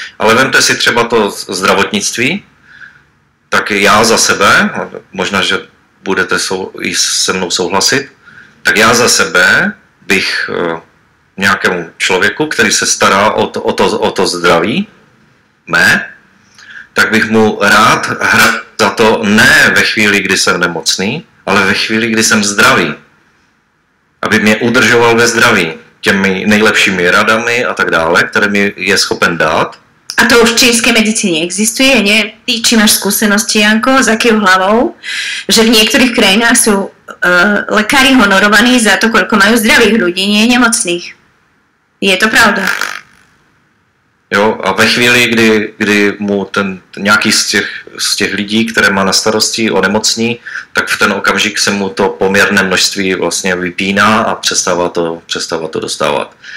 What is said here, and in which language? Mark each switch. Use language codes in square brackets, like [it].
[cs] Ale vemte si třeba to zdravotnictví, tak já za sebe, možná, že budete i se mnou souhlasit, tak já za sebe bych nějakému člověku, který se stará o to zdraví, tak bych mu rád hradil za to ne ve chvíli, kdy jsem nemocný, ale ve chvíli, kdy jsem zdravý. Aby mě udržoval ve zdraví těmi nejlepšími radami a tak dále, které mi je schopen dát. [sk] A to už v čínskej medicíne existuje, nie? Ty, či máš skúsenosti, Janko, s akou hlavou, že v niektorých krajinách sú lekári honorovaní za to, koľko majú zdravých ľudí, nie nemocných. Je to pravda? [cs] Jo, a ve chvíli, kdy mu nějaký z těch lidí, které má na starosti, onemocní, tak v ten okamžik se mu to poměrné množství vlastně vypíná a přestává to dostávat.